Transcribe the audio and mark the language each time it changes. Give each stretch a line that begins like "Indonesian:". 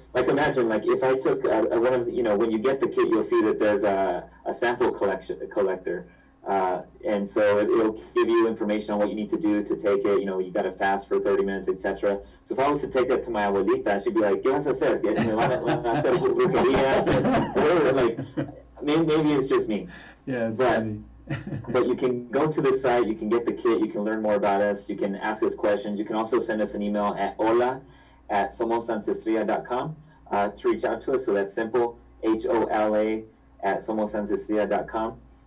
English: Like imagine, like if I took one of, you know, when you get the kit, you'll see that there's a sample collector. And so it'll give you information on what you need to do to take it. You know, you got to fast for 30 minutes, etc. So if I was to take that to my abuelita, she'd be like,
Spanish: ¿Qué vas a hacer? Me van a hacer brujerías
English: and whatever. Like, maybe it's just me. Yeah, it's funny. But you can go to the site, you can get the kit, you can learn more about us, you can ask us questions. You can also send us an email at hola@somosancestria.com to reach out to us. So that's simple, HOLA@somosancestria.com.